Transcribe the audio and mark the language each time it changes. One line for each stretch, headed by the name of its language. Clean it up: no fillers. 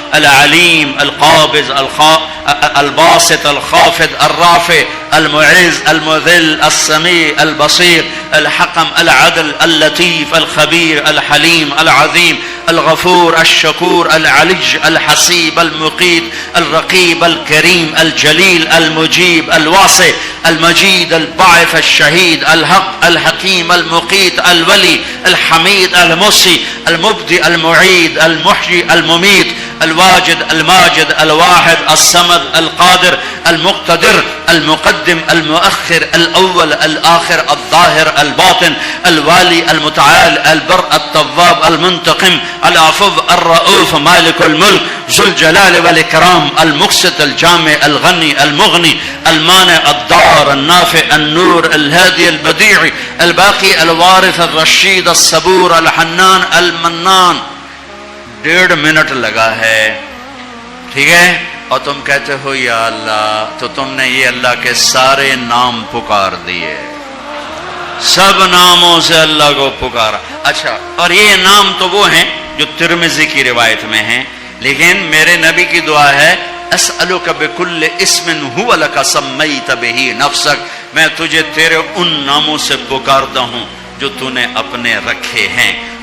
Arabic: العليم القابض الباسط الخافض الرافع المعز المذل السميع البصير الحكم العدل اللطيف الخبير الحليم العظيم الغفور الشكور العلي الحسيب المقيت الرقيب الكريم الجليل المجيب الواسع المجيد الباعث الشهيد الحق الحكيم المقيت الولي الحميد المحصي المبدئ المعيد المحيي المميت الواجد الماجد الواحد الصمد القادر المقتدر المقدم المؤخر الاول الاخر الظاهر الباطن الوالي المتعال البر التواب المنتقم العفو الرؤوف مالك الملك ذو الجلال والاكرام المقسط الجامع الغني المغني المانع الضار النافع النور الهادي البديع الباقي الوارث الرشید الصبور الحنان المنان.
Urdu: 1.5 منٹ لگا ہے، ٹھیک ہے، اور تم کہتے ہو یا اللہ، تو تم نے یہ اللہ کے سارے نام پکار دیے، سب ناموں سے اللہ کو پکارا. اچھا، اور یہ نام تو وہ ہیں جو ترمذی کی روایت میں ہیں، لیکن میرے نبی کی دعا ہے
Arabic: اسألک بکل اسم هو لک سمیت بہ نفسک،
Urdu: میں تجھے تیرے ان ناموں سے پکارتا ہوں جو تو نے اپنے رکھے ہیں.